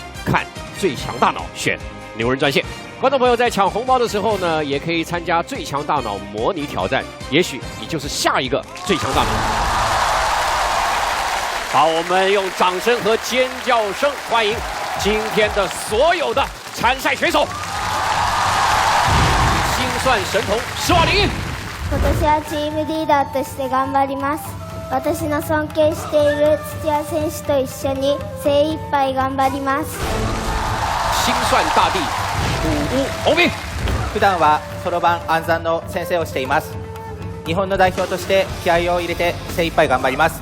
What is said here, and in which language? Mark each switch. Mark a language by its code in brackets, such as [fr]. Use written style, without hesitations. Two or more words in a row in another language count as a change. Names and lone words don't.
[zh] 看最强大脑，选牛人专线。观众朋友在抢红包的时候呢，也可以参加最强大脑模拟挑战，也许你就是下一个最强大脑。好，我们用掌声和尖叫声欢迎今天的所有的参赛选手。心算神童施瓦林。 [ja] 今年はチームリーダーとして頑張ります。私の尊敬している土屋選手と一緒に精一杯頑張ります。 [zh] 心算大帝古屋宏明。 [ja] 普段はそろばん暗算の先生をしています。日本の代表として気合を入れて精一杯頑張ります。